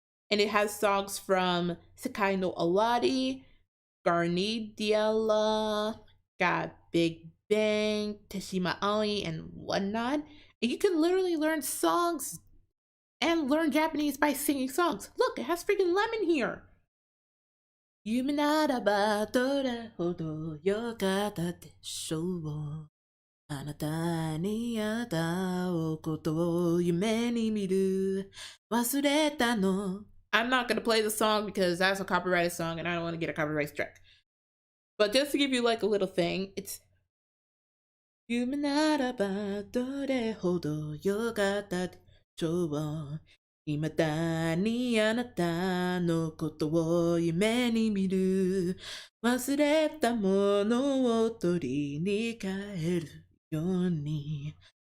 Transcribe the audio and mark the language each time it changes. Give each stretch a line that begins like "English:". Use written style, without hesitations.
English: And it has songs from Sekai no Awari, Garnidiala, got Big Bang, Teshima Aoi, and whatnot. And you can literally learn songs and learn Japanese by singing songs. Look, it has freaking lemon here.
Japanese: 夢ならばどれほどよかったでしょう。あなたに会ったことを夢に見る。忘れたの。
English: I'm not gonna play the song because that's a copyrighted song and I don't want to get a copyright strike. But just to give you like a little thing, it's
Japanese: 夢ならばどれほどよかったでしょう。未だにあなたのことを夢に見る。忘れたものを取りに帰るように。